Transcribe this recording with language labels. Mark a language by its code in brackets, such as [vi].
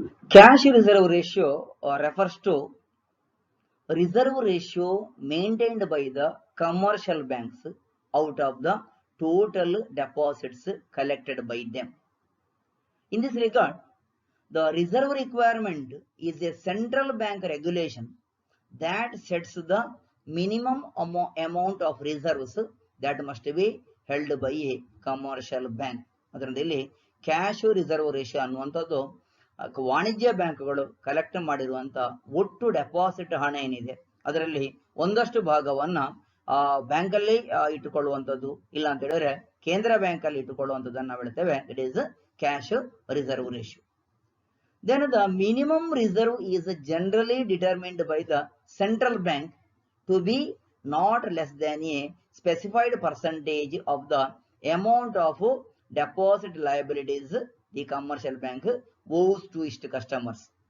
[en] Cash reserve ratio refers to reserve ratio maintained by the commercial banks out of the total deposits collected by them. In this regard, the reserve requirement is a central bank regulation that sets the minimum amount of reserves that must be held by a commercial bank. [kn] ಅದರಲ್ಲಿ cash reserve ratio ಅನ್ನುವಂಥದ್ದು ವಾಣಿಜ್ಯ ಬ್ಯಾಂಕ್ಗಳು collect ಮಾಡಿರುವಂತ ಒಟ್ಟು deposit ಹಣ ಏನಿದೆ ಅದರಲ್ಲಿ ಒಂದಷ್ಟು ಭಾಗವನ್ನ ಬ್ಯಾಂಕಲ್ಲಿ ಇಟ್ಟುಕೊಳ್ಳುವಂಥದ್ದು, ಇಲ್ಲ ಅಂತ ಹೇಳಿದ್ರೆ ಕೇಂದ್ರ ಬ್ಯಾಂಕ್ ಅಲ್ಲಿ ಇಟ್ಟುಕೊಳ್ಳುವಂಥದ್ದನ್ನ ನಾವು ಹೇಳ್ತೇವೆ [en] It is cash reserve ratio. Then the minimum reserve is generally determined by the central bank to be not less than a specified percentage of the amount of deposit liabilities the commercial bank owes to its customers.